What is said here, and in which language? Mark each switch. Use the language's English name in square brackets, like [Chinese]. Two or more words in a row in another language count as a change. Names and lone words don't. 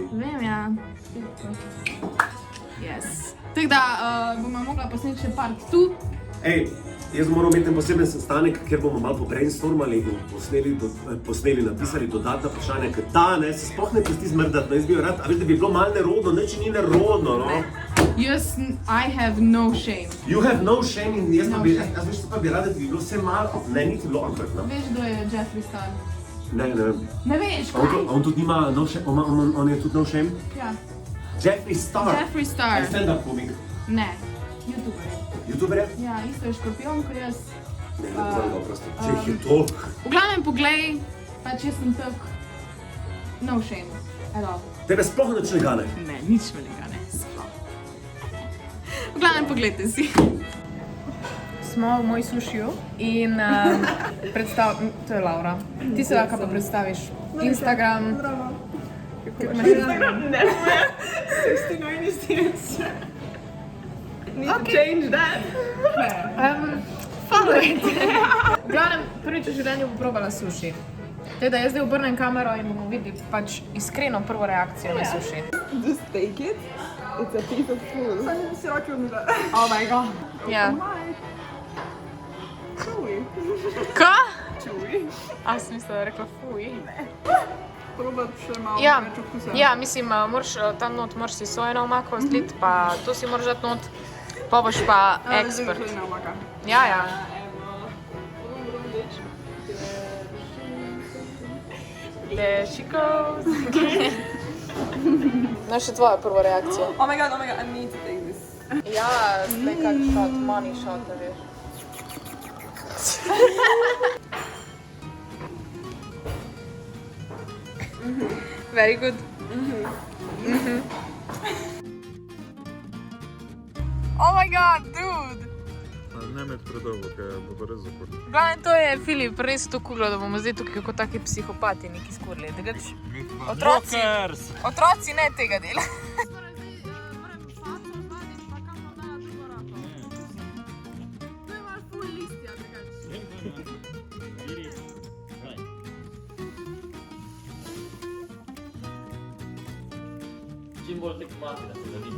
[Slovenian] Vem, ja. Yes. Tako da bomo mogla posneti še part tu. Ej, jaz moram imeti en poseben sestanek, kjer bomo malo pobrainstormali in posneli, napisali dodatna vprašanja, ker ta, ne, se sploh ne pusti zmrdati, no, jaz bi jo rad, a veš, da bi bilo malo nerodno, ne, če ni nerodno, no. [English] I have no shame. You have no shame [Slovenian] in jaz pa [English] No [Slovenian] bi, [English] shame. [Slovenian] jaz veš, pa bi rada, da bi bilo vse malo, ne, niti bilo awkward, no. Veš, kdo je Jeffree Star? Ne vem. Ne veš, A kaj? on tudi nima [English] no shame, [Slovenian] on je tudi [English] no shame? [Slovenian] Ja. Jeffree Star. Jeffree Star. Stand-up komik. Ne. YouTuber je. YouTuber je? Ja, isto je škorpion kot jaz. Ne, ne poznam ga prosto. Če jih je toliko. V glavnem poglej, pač jaz sem tak [English] no shame at all. [Slovenian] Tebe sploh nič ne gane. Ne, nič me ne gane, sploh. V glavnem pogledajte si. Smo v moj sušiju in to je Laura. Ti se lahko pa predstaviš. Instagram. Kako imaš Instagram? Ne more. [English] 69 is the answer. Need to change that. [Slovenian] Followajte. V glavnem, prvič v življenju bom probala suši. Tako da jaz zdaj obrnem kamero in bomo videli pač iskreno prvo reakcijo na suši. [English] Just take it. It's a piece of food. [Slovenian] Sam si roki umila. [English] Oh my god. Ja. Chewy. [Slovenian] Ka? [English] Chewy. [Slovenian] A sem mislila, da rekla fuj. Probat še malo Ja, več okusa. ja, mislim, moraš tam not, moraš si sojeno omako zlit, pa to si moraš dati not, pa boš pa ekspert. Ja, ja. [English] There she goes. [Slovenian] No, še tvoja prva reakcija. [English] Oh my god, I need to take this. [Slovenian] Ja, zdaj kak shot, [English] money shot, [Slovenian] da veš. [English] Very good. Oh my god, dude! [Slovenian] Ne med predolgo, ker bo to res zaprto. Glavno, to je Filip res to kuglo, da bomo zdaj tukaj kot taki psihopati neki skurli. Otroci ne tega dela. Čim bolj tek mati, da se ga vidi.